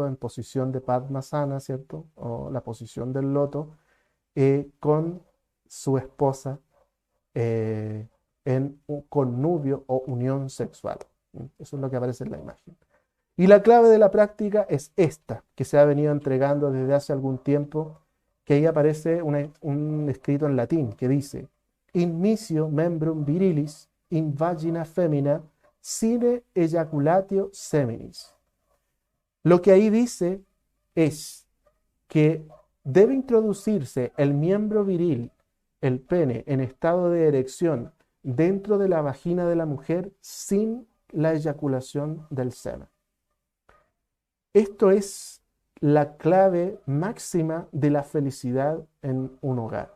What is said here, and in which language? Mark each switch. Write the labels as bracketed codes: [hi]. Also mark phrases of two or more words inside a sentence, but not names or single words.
[es] En posición de Padmasana, ¿cierto? O la posición del loto, con su esposa en un connubio o unión sexual. Eso es lo que aparece en la imagen. Y la clave de la práctica es esta, que se ha venido entregando desde hace algún tiempo, que ahí aparece un escrito en latín que dice, [la] in misio membrum virilis, in vagina femina, sine ejaculatio seminis. [es] Lo que ahí dice es que debe introducirse el miembro viril, el pene, en estado de erección dentro de la vagina de la mujer sin la eyaculación del semen. Esto es la clave máxima de la felicidad en un hogar.